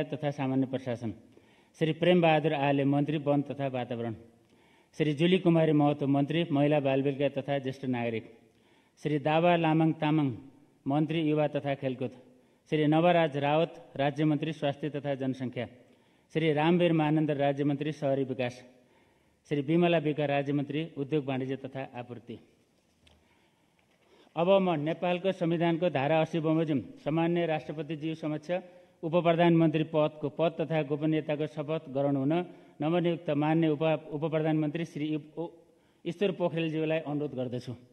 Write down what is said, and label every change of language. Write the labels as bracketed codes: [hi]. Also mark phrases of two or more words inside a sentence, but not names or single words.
[ne] तथा सामान्य प्रशासन, श्री प्रेमबहादुर आले मन्त्री वन तथा वातावरण, श्री जुली कुमारी महतो मन्त्री महिला बालबालिका तथा ज्येष्ठ नागरिक, श्री दावा लामाङ तामाङ मन्त्री युवा तथा खेलकुद, श्री नवराज रावत राज्यमन्त्री स्वास्थ्य तथा जनसङ्ख्या, श्री रामवीर महानन्द राज्यमन्त्री शहरी विकास, श्री विमला विका राज्यमन्त्री उद्योग वाणिज्य तथा आपूर्ति। अब म नेपालको संविधानको धारा 80 बमोजिम सम्माननीय राष्ट्रपतिज्यू समक्ष उपप्रधानमन्त्री पदको पद तथा गोपनीयताको शपथ गराउनु हुन नवनियुक्त मान्य उपप्रधानमन्त्री श्री ईश्वर पोखरेलज्यूलाई अनुरोध गर्दछु।